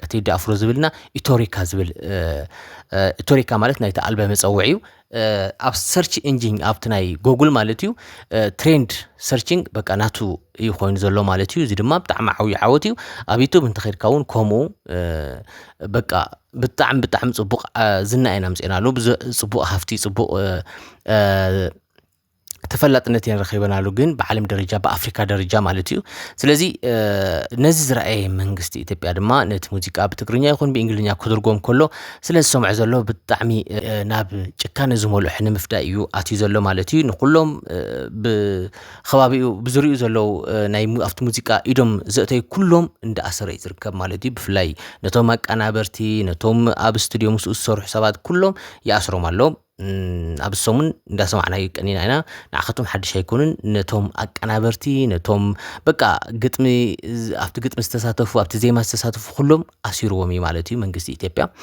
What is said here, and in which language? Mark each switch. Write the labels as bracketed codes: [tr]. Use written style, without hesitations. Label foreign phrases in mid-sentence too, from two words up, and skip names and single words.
[ti] ቴዲ አፍሮ ዝብልና ኢቶሪካ ዝብል ኢቶሪካ ማለት ናይቲ ኣልበም መፀውዒ እዩ። ኣብ [en] search engine [ti] ኣብቲ ናይ ጎጉል ማለት እዩ [en] trend searching [ti] በቃ ናቱ እዩ ኮይኑ ዘሎ ማለት እዩ። እዚ ድማ ብጣዕሚ ዓብይ ዓወት እዩ። ኣብ ዩቱብ እንተኸድካ እውን ከምኡ በቃ ብጣዕሚ ጽቡቕ ዝና ኢና ምጽናሉ ጽቡቕ ሃፍቲ ጽቡቕ ተፈላጥነት የረኺበናሉ ግን በዓለም ደረጃ በአፍሪካ ደረጃ ማለት እዩ ስለዚ ነዚ ዝረአየ መንግስቲ ኢትዮጵያ ድማ ነቲ ሙዚቃ ብትግርኛ ይኹን በእንግሊዝኛ ክድርጎም ከሎ ስለዚ ሰምዕ ዘሎ ብጣዕሚ ናብ ጭካነ ዝመልኦ ንምፍዳእ እዩ ኣትዩ ዘሎ ማለት እዩ ንኩሎም ብኸባቢኡ ብዝሪኡ ዘለው ናይ ኣፍቲ ሙዚቃ ኢዶም ዘእተይ ኩሎም እንዳኣሰረ ይዝርከብ ማለት እዩ ብፍላይ ነቶም ኣቀናበርቲ ነቶም ኣብ ስቱድዮ ምስ ዝሰርሑ ሰባት ኩሎም ይኣስሮም ኣለው ኣብ ሰሙን እንዳሰማዕና ይቀኒና ኢና ንዓኸቶም ሓድሽ ኣይኮኑን ነቶም ኣቀናበርቲ ነቶም በቃ ግጥሚ ኣብቲ ግጥሚ ዝተሳተፉ ኣብቲ ዜማ ዝተሳተፉ ኩሎም ኣሲርዎም እዩ ማለት እዩ መንግስቲ ኢትዮጵያ